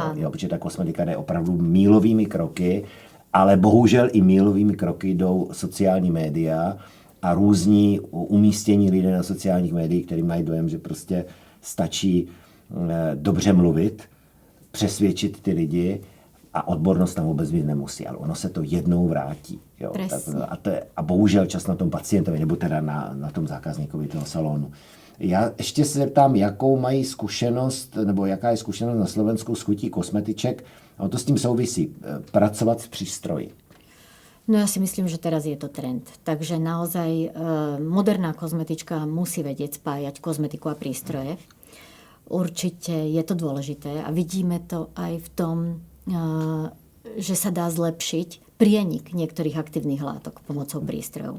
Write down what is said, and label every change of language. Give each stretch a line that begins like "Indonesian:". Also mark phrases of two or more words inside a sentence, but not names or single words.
Czech: Jo, protože ta kosmetika jde opravdu mílovými kroky, ale bohužel i mílovými kroky jdou sociální média a různí umístění lidé na sociálních médiích, kteří mají dojem, že prostě stačí dobře mluvit, přesvědčit ty lidi a odbornost tam vůbec být nemusí, ale ono se to jednou vrátí. Jo? A bohužel čas na tom pacientovi, nebo teda na tom zákazníkovi toho salonu. Já ještě se zeptám, jakou mají zkušenost, nebo jaká je zkušenost na Slovensku s chutí kosmetiček. A to s tím souvisí. Pracovat s přístroji.
Slovak: No ja si myslím, že teraz je to trend. Takže naozaj moderná kozmetička musí vedieť spájať kozmetiku a prístroje. Určite je to dôležité a vidíme to aj v tom, že sa dá zlepšiť prienik niektorých aktívnych látok pomocou prístrojov.